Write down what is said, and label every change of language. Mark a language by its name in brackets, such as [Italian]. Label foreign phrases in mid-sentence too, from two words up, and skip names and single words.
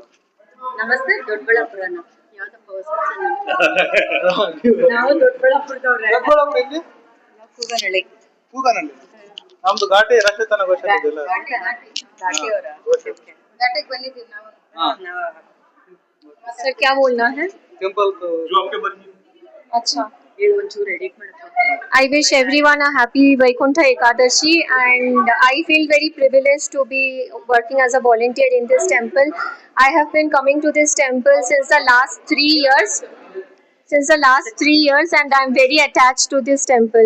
[Kannada] ನಮಸ್ತೆ ದೊಡ್ಡಬಳ್ಳಾಪುರ. ನಾವು ದೊಡ್ಡಬಳ್ಳಾಪುರದವ್ರೆ. ಕೂಗನಹಳ್ಳಿ. ಕೂಗನಹಳ್ಳಿ. ನಮ್ದು ಘಾಟಿ ರಕ್ಷತನ ಘೋಷಣೆ ಇದೆಲ್ಲ. ಘಾಟಿಗೆ ಬಂದಿದ್ದೀವಿ ನಾವು. [Hindi] सर क्या बोलना है? टेंपल को जो आपके बनी. अच्छा, [English] I wish everyone a happy Vaikuntha Ekadashi, and I feel very privileged to be working as a volunteer in this temple. I have been coming to this temple since the last 3 years. And I'm very attached to this temple.